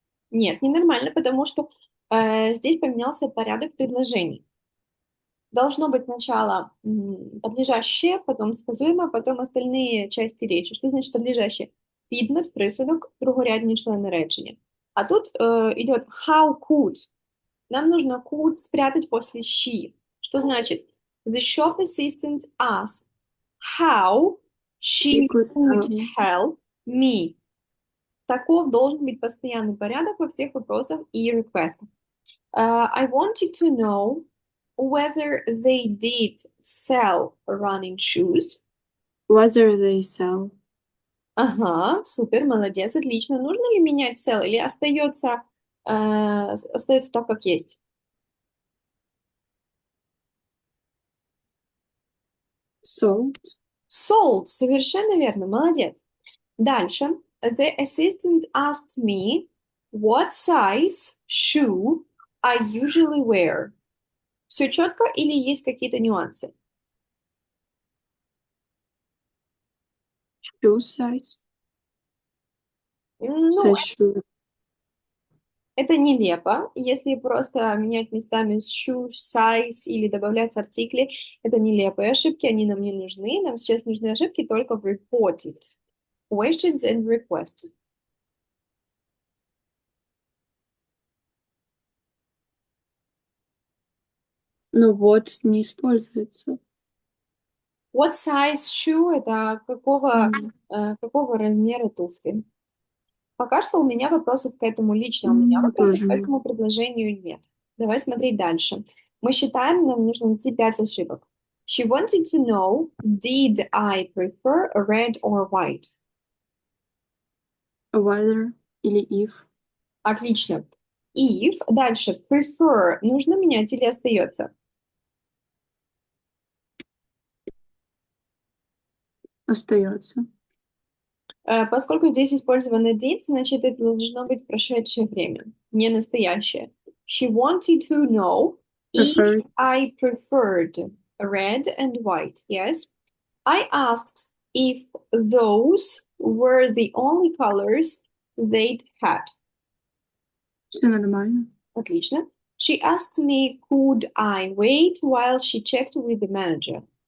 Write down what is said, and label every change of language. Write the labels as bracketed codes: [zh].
[ru] Нет, не нормально, потому что здесь поменялся порядок предложений. Должно быть сначала подлежащее, потом сказуемое, потом остальные части речи. Что значит подлежащее? [uk] Підмет, присудок, другорядні члени речення. [ru] А тут идет [en] how could. [ru] Нам нужно could спрятать после she. Что значит? [en] The shop assistant asked how she could help me. [ru] Таков должен быть постоянный порядок во всех вопросах и реквестах. [en] I wanted to know whether they did sell running shoes. Whether they sell. [ru] Ага, супер, молодец, отлично. Нужно ли менять sell или остается так, как есть? [en] Sold. Sold, [ru] совершенно верно, молодец. Дальше. [en] The assistant asked me what size shoe I usually wear. [ru] Все четко или есть какие-то нюансы? [en] Shoe size. [ru] Ну, [en] Says shoe. [ru] это нелепо. Если просто менять местами shoe size или добавлять артикли, это нелепые ошибки, они нам не нужны. Нам сейчас нужны ошибки только в reported. [en] Questions and requests. [ru] Но вот не используется. [en] What size shoe? [ru] Это какого размера туфли? Пока что у меня вопросов к этому лично, у меня вопросов Тоже к нет. этому предложению нет. Давай смотреть дальше. Мы считаем, нам нужно найти 5 ошибок. [en] She wanted to know, did I prefer red or white? Whether [ru] или [en] if. [ru] Отлично. If. Дальше. Prefer. Нужно менять или остается? Остается. Поскольку здесь использовано did, значит, это должно быть прошедшее время, не настоящее. [en] She wanted to know if Preferred. I preferred red and white. Yes. I asked if those were the only colors they'd had. [ru] Все нормально. Отлично. [en] She asked me, could I wait while she checked with the manager?